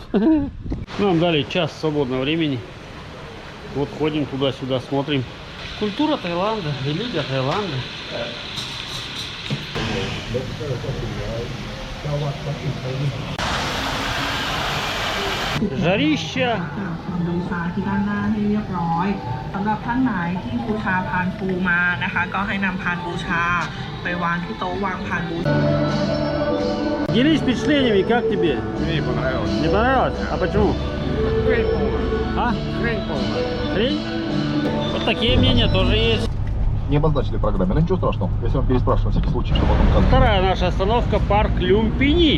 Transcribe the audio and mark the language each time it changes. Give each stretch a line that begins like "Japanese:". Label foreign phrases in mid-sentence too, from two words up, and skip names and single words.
Russian: Нам дали час свободного времени. Вот ходим туда-сюда, смотрим. Культура Таиланда, религия Таиланда. Жарища.
Thai: บูชาที่ด้านหน้าให้เรียบร้อยสำหรับท่านไหนที่บูชาพานปูมานะคะก็ให้นำพานบูชาไปวางที่โต๊ะวางพานบูชา
Russian: Делись впечатлениями, как тебе? Мне не понравилось. Не понравилось? А почему? Хрень полная. А? Хрень полная. Хрень? Вот такие мнения тоже есть. Не обозначили в программе, но ничего страшного. Если вам переспрашиваем, на всякий случай, чтобы потом указать. Вторая наша остановка — парк Люмпини.